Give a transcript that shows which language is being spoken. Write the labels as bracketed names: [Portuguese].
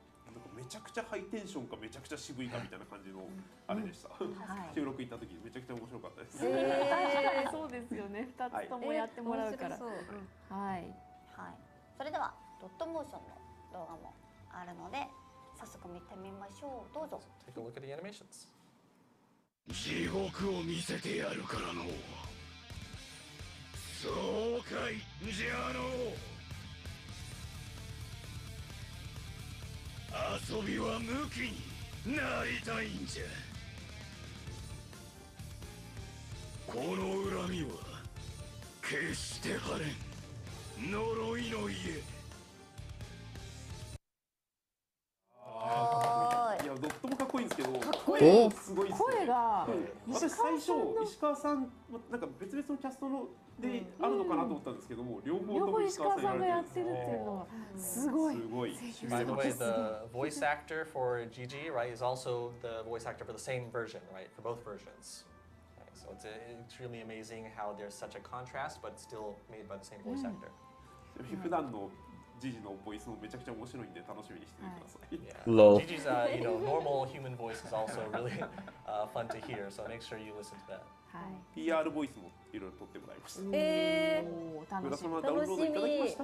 [Japanese] なんかめちゃくちゃハイテンションかめちゃくちゃ渋いかみたいな感じのあれでした。収録行った時めちゃくちゃ面白かったです。そうですよね。 2つともやってもらうから。はい。はい。それではドットモーションの動画もあるので早速見てみましょう。どうぞ。 [English] Take a look at the animations. [Japanese] 地獄を見せてやるからの。そうかい、じゃあの。遊びは無気になりたいんじゃ。この恨みは決して晴れん呪いの家。いやどっともかっこいいんですけど、声すごいですね。声が私最初石川さんなんか別々のキャストのであるのかなと思ったんですけども、両方とも石川さんがやってるっていうのはすごい。すごい。 [English] By the way, the voice actor for Gigi, right, is also the voice actor for the same version, right, for both versions. Right, so it's extremely amazing how there's such a contrast, but still made by the same voice actor. [Japanese] 普段のジジのボイスもめちゃくちゃ面白いんで楽しみにしてください。 [English] Lol. Gigi's, normal human voice is also really fun to hear, so make sure you listen to that. [Japanese] PR ボイスもいろいろ撮ってもらいました。楽しみ。ダウンロードいただきました。